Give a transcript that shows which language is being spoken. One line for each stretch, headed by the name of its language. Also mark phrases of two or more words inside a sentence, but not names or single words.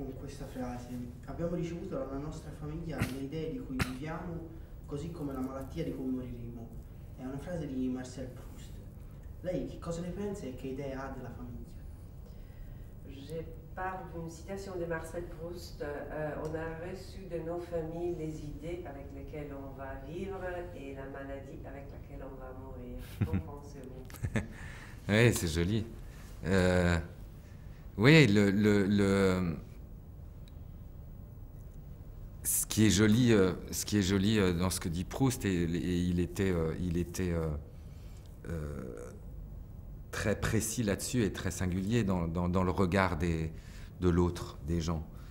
Italian: questa frase. Abbiamo ricevuto dalla nostra famiglia le idee di cui viviamo, così come la malattia di cui moriremo. È una frase di Marcel Proust. Lei che cosa ne pensa e che idee ha della famiglia?
French: Je parle d'une citation de Marcel Proust. On a reçu de nos familles les idées avec lesquelles on va vivre et la maladie avec laquelle on va mourir. Qu'en pensez-vous? Oui, c'est joli. Oui, ce qui est joli dans ce que dit Proust, et il était très précis là-dessus et très singulier dans le regard de l'autre, des gens.